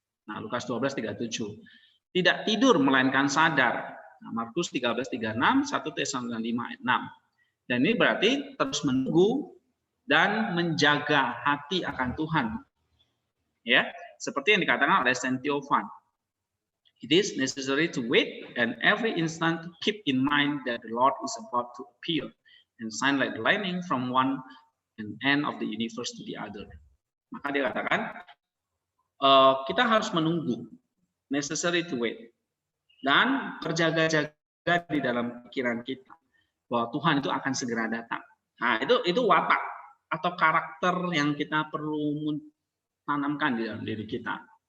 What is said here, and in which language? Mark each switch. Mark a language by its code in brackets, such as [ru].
[id] Nah, Lukas 12:37. Tidak tidur melainkan sadar. Nah, Markus 13:36, 1 Tesalonika 5:6. Dan ini berarti terus menunggu dan menjaga hati akan Tuhan. Ya, seperti yang dikatakan oleh Saint Theophan. [en] It is necessary to wait and every instant to keep in mind that the Lord is about to appear and shine like lightning from one end of the universe to the other. [id] Maka dia katakan, kita harus menunggu, [en] necessary to wait, [id] dan berjaga-jaga di dalam pikiran kita bahwa Tuhan itu akan segera datang. Nah, itu watak atau karakter yang kita perlu tanamkan di dalam diri kita.